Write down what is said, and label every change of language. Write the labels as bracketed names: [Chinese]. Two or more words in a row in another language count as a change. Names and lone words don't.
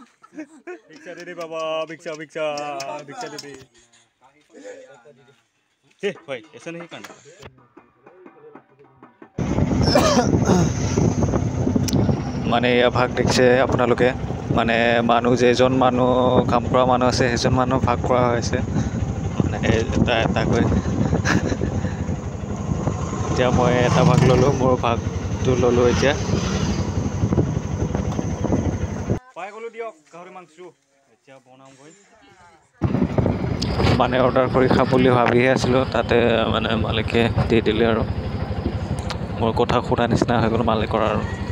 [Hindi] भिक्षा दे दे बाबा भिक्षा भिक्षा भिक्षा दे दे हे भाई ऐसा नहीं करना [Assamese] মানে ভাগ দেখছে আপোনালোকে মানে মানুহ যেজন মানুহ কাম কৰা মানুহ আছে সেইজন মানুহ ভাগ কৰা হৈছে মানে এটা এটাকৈ এতিয়া মই এটা ভাগ ল'লোঁ মোৰ ভাগটো ল'লোঁ এতিয়া পাই গ'লোঁ দিয়ক গাহৰি মাংস এতিয়া বনাওঁগৈ মানে অৰ্ডাৰ কৰি খাম বুলি ভাবিহে আছিলোঁ তাতে মানে মালিকে দি দিলে আৰু মোৰ কথা শুনা নিচিনা হৈ গ'ল মালিকৰ আৰু